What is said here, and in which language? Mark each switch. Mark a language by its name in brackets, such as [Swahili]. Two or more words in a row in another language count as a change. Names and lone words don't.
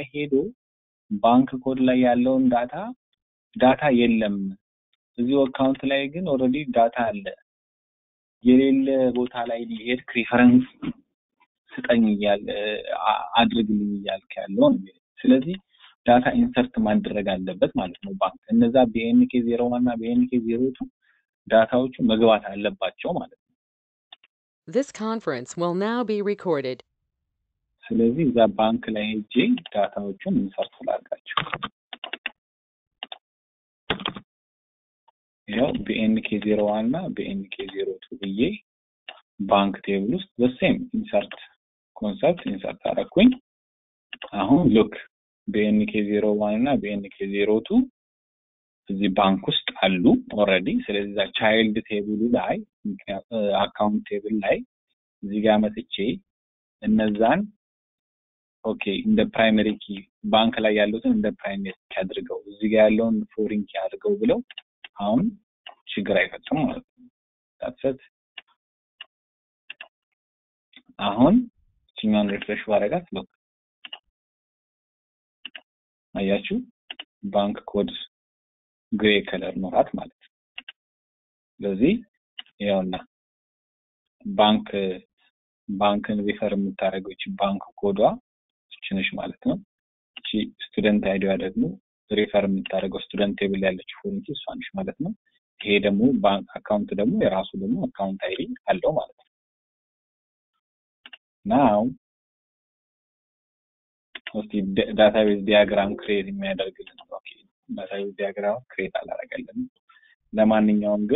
[Amharic] ሄዶ [English] bank code [Amharic] ላይ ያለውን ዳታ የለም እዚሁ አካውንት ላይ ግን ኦሬዲ ዳታ አለ የሌለ ቦታ ላይ ሊሄድ ሪፈረንስ ስጠኝ አድርግልኝ እያልክ ያለው ስለዚህ [English] data insert [Amharic] ማድረግ አለበት ማለት ነው ባንክ እነዛ bnk01 እና bnk02 ዳታዎቹ መግባት አለባቸው ማለት ነው [English] This conference will now be recorded. [Amharic] ስለዚህ እዛ ባንክ ላይ ሄጄ ዳታዎቹን ኢንሰርት ላድርጋቸው ያው bnk01 እና bnk02 ብዬ [English] bank table [Amharic] ውስጥ the [English] same insert concept insert [Amharic] አደረኩኝ አሁን ሉክ bnk01 እና bnk02 እዚህ ባንክ ውስጥ አሉ ኦሬዲ ስለዚህ [English] the child table [Amharic] ላይ [English] account table [Amharic] ላይ እዚህ ጋር መጥቼ እነዛን ኦኬ እንደ [English] primary key bank [Amharic] ላይ ያሉትን እንደ [English] primary key [Amharic] አድርገው እዚህ ጋር ያለውን [English] foreign key [Amharic] አድርገው ብለው አሁን ችግር አይፈጥም ማለት ነው [English] that's it [Amharic] አሁን እኛን ሪፍሬሽ ባረጋት ሉክ አያችሁ [English] bank code grey colour [Amharic] ኖራት ማለት ነው ስለዚህ ያውና ባንክን ሪፈር የምታደርገው እቺ ባንክ ኮዷ እቺ ማለት ነው እቺ [English] student ID [Amharic] ደግሞ ሪፈር የምታደርገው [English] student table [Amharic] ያለች [English] foreign key [Amharic] እሷንሽ ማለት ነው ይሄ ደግሞ [English] bank account [Amharic] ደግሞ የራሱ ደግሞ [English] account ID [Amharic] አለው ማለት ነው [English] now okay database diagram create [Amharic] የሚያደርግልን [English] okay database diagram create [Amharic] አላደረገልን ለማንኛውም ግን